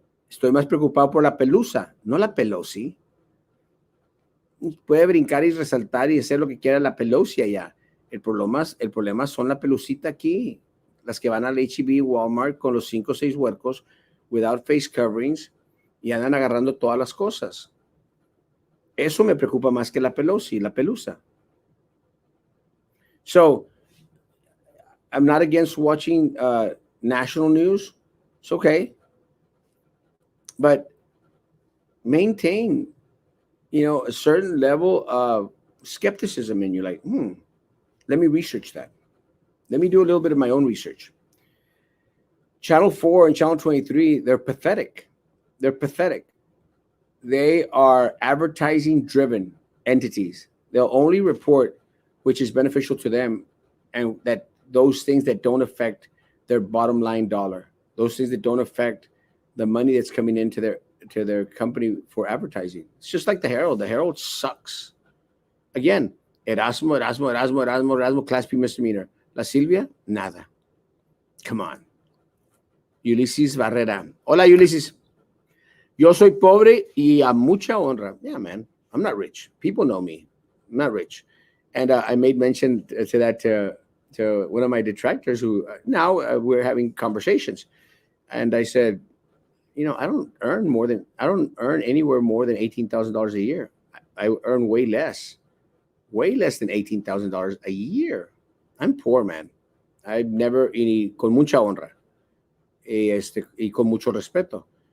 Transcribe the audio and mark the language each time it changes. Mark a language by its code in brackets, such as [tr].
[es] Estoy más preocupado por la pelusa, no la Pelosi. Puede brincar y resaltar y hacer lo que quiera la Pelosi allá. El problema son la pelucita aquí. Las que van al H-E-B, Walmart con los 5 o 6 huercos, [en] without face coverings, [es] y andan agarrando todas las cosas. Eso me preocupa más que la Pelosi, la pelusa. [en] So, I'm not against watching national news. It's okay. But maintain, a certain level of skepticism in you. Like, let me research that. Let me do a little bit of my own research. Channel 4 and Channel 23, they're pathetic. They're pathetic. They are advertising driven entities. They'll only report which is beneficial to them, and that those things that don't affect their bottom line dollar, those things that don't affect the money that's coming into their company for advertising. It's just like the Herald. The Herald sucks. Again, Erasmo, Class P misdemeanor. [es] La Silvia, nada. [en] Come on. [es] Ulises Barrera. Hola, Ulises. Yo soy pobre y a mucha honra. [en] Yeah, man. I'm not rich. People know me. I'm not rich. And I made mention to that to one of my detractors who now we're having conversations. And I said, I don't earn anywhere more than $18,000 a year. I earn way less than $18,000 a year. I'm poor, man. I've never, [es] y con mucha honra, y con mucho respeto.